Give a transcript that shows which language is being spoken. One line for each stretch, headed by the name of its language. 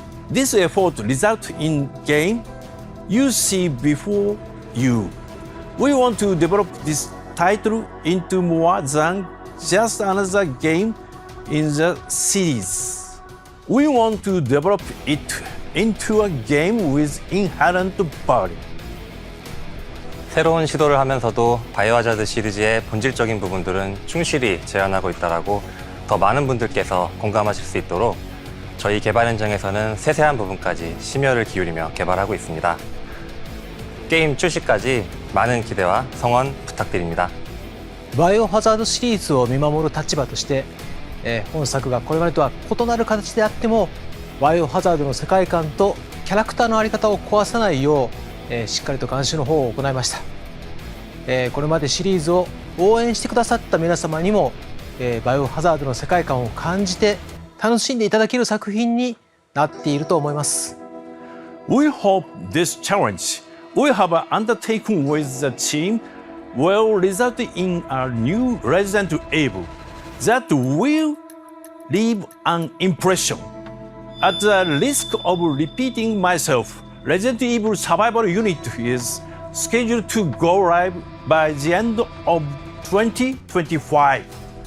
English: This effort results in game you see before you. We want to develop this title into more than just another game in the series. We want to develop it into a game with inherent value.
Korean: 새로운 시도를 하면서도 바이오하자드 시리즈의 본질적인 부분들은 충실히 재현하고 있다라고 더 많은 분들께서 공감하실 수 있도록 저희 개발 현장에서는 세세한 부분까지 심혈을 기울이며 개발하고 있습니다. 게임 출시까지 많은 기대와 성원 부탁드립니다.
Japanese: バイオハザードシリーズを見守る立場として、本作がこれまでとは異なる形であってもバイオハザードの世界観とキャラクターの在り方を壊さないよう、しっかりと監修の方を行いました。これまでシリーズを応援してくださった皆様にも、バイオハザードの世界観を感じて楽しんでいただける作品になっていると思います。
English: We hope this challenge we have undertaken with the team will result in a new Resident Evil that will leave an impression. At the risk of repeating myself, Resident Evil Survival Unit is scheduled to go live by the end of 2025.